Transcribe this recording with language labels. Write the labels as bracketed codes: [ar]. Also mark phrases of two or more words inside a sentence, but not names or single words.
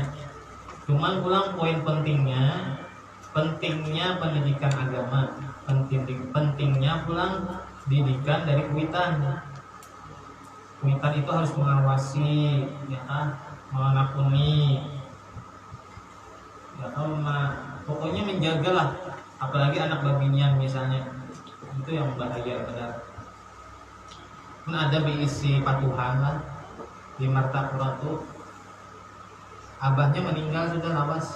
[bjn] Cuman pulang poin pentingnya pendidikan agama, pentingnya pulang didikan dari kuitan. Kuitan itu harus mengawasi, ya kan, mengampuni, ya kan, pokoknya menjagalah, apalagi anak babinian misalnya, itu yang bahaya benar. Pun ada diisi patuhan lah di Martapura tuh, abahnya meninggal sudah lawas.